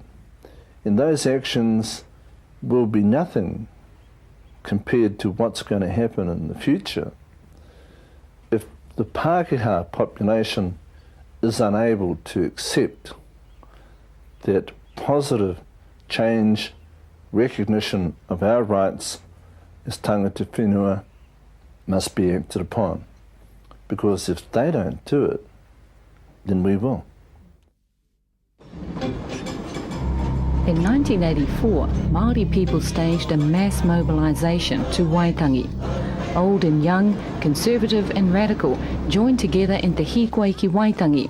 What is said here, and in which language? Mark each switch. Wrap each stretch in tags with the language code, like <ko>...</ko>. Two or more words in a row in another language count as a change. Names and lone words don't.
<en>And those actions will be nothing compared to what's going to happen in the future if the Pākehā population is unable to accept that positive change, recognition of our rights as</en> <mi>tangata whenua</mi> <en>must be acted upon. Because if they don't do it, then we will. In 1984, Māori people staged a mass mobilisation to Waitangi. Old and young, conservative and radical joined together in Te Waitangi.</en>